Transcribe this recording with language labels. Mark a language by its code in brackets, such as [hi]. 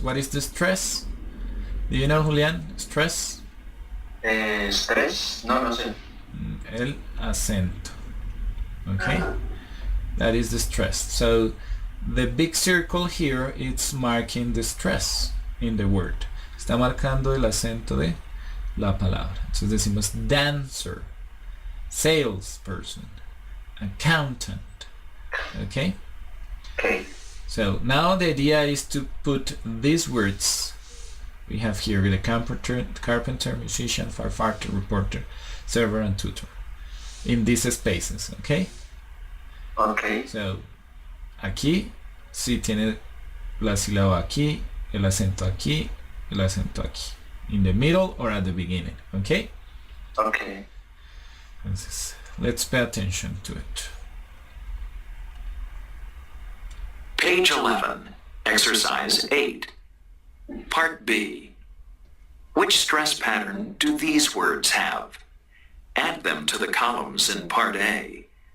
[en] What is the stress? Do you know, Julián? Stress? [es] Stress? No sé. El acento. [en] Okay? That is the stress. So the big circle here, it's marking the stress in the word. [es] Está marcando el acento de la palabra. Entonces decimos dancer, salesperson, accountant. Okay? Okay. [en] So now the idea is to put these words we have here with a carpenter, musician, firefighter, reporter, server, and tutor in these spaces. Okay? Okay. [es] So aquí sí tiene la sílaba aquí, el acento aquí, el acento aquí. [en] In the middle or at the beginning. Okay? Okay. Entonces, let's pay attention to it. Page 11, Exercise 8, Part B. Which stress pattern do these words have? Add them to the columns in Part A.